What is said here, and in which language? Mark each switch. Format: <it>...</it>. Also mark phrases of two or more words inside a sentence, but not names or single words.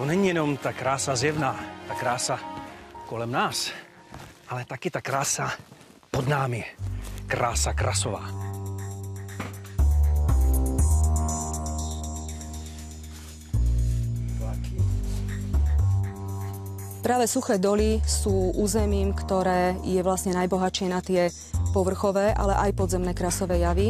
<cs>není jenom ta krása zjevná, ta krása kolem nás, ale taky ta krása pod námi, krása krasová.</cs> <sk>Práve suché doly sú územím, ktoré je vlastne najbohatšie na tie povrchové, ale aj podzemné krasové javy.</sk>